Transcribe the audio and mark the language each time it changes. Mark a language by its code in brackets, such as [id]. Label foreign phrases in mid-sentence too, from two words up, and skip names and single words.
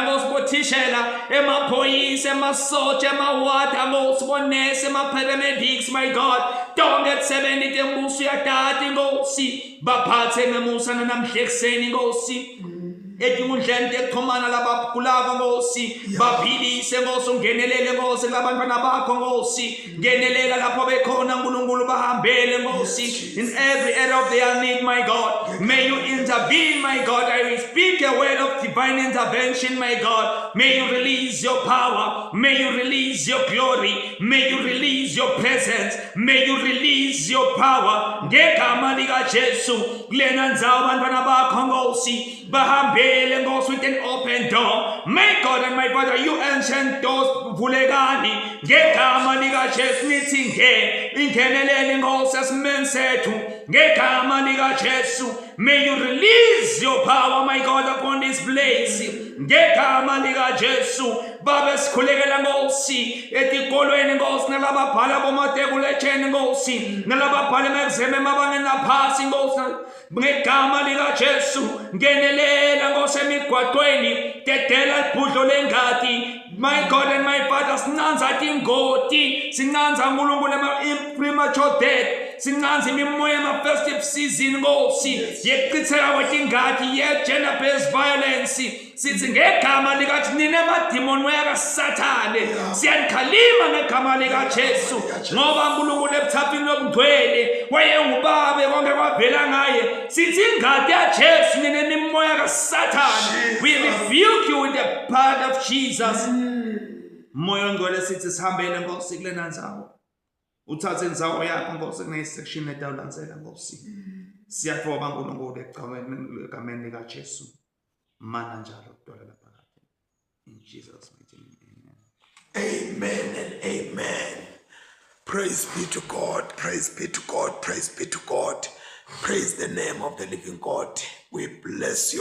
[ss] Nkosi bothishela, emaphoyisa, emasotsha, emawada Nkosi, bonesi, ema-paramedics, [en] my God, [ss] tonke lisebenzi tembuso yatati Nkosi, baphathe ngemusa nanamhlekuseni Nkosi, etikundleni tekuxhumana labagulako Nkosi, baphilise Nkosi, ungenelele Nkosi labantwana bakho Nkosi, ngenelela lapho bekhona uNkulunkulu bahambele Nkosi, [en] in every area of their need, my God, may you intervene, my God. I will speak a word of divine intervention, my God. May you release your power, may you release your glory, may you release your presence, may you release your power, [ss] ngegama likaJesu, kulena ndzawo bantwana bakho Nkosi, bahambele Nkosi [en] with an open door, my God and my Father, you ancient doors [ss] vulekani, ngegama likaJesu nithi ingenelele Nkosi esimeni sethu, ngegama likaJesu, [en] may you release your power, my God, upon this place, [ss] ngegama likaJesu, babe sikhulekela Nkosi etikolweni Nkosi, nalababhala bomatebuletheni Nkosi, nalababhala emazeme emabangeni aphasi Nkosi, ngegama likaJesu, ngenelela Nkosi emigwaqweni, dedela ibhudlo lengadi, [en] my God and my Father, [ss] sinanza tingoti, sinanza uNkulunkulu ema- [en] premature death, [ss] sinanza imimoya ema- [en] festive season [ss] Nkosi, yekuchitheka kwetingadi, [en] ye-gender-based violence, [ss] sithi ngegama likaJesu, nina amadimoni wakaSathane, siyanikhalima ngegama likaJesu, ngoba uNkulunkulu ebuthafini lobungcwele wayengubabe, konke kwavela ngaye, sithi ingadi yaJesu, nina imimoya kaSathane, [en] we rebuke you with the blood of Jesus. [ss] Moya ongcwele sithi sihambele Nkosi kulena ndzawo, uthathe indzawo yakho Nkosi kunesection etawulandzela Nkosi, siyathoba uNkulunkulu egameni likaJesu, mana njalo kudala laphakade, [en] in Jesus' mighty name, Amen and amen. Praise be to God, praise be to God, praise be to God. Praise the name of the living God. We bless you.